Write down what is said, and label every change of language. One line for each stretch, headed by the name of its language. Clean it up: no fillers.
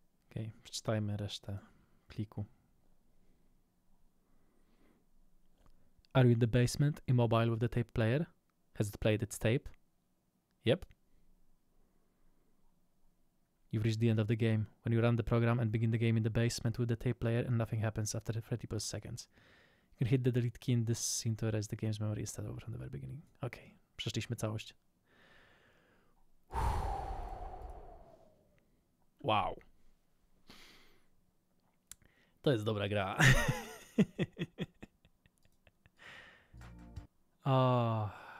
Polish: Okej, przeczytajmy resztę pliku.
English: Are you in the basement, immobile with the tape player? Has it played its tape? Yep. You've reached the end of the game. When you run the program and begin the game in the basement with the tape player and nothing happens after 30 seconds. You can hit the delete key in this scene to erase the game's memory and start over from the very beginning.
Polish: Okej, przeszliśmy całość. Wow. To jest dobra gra. O.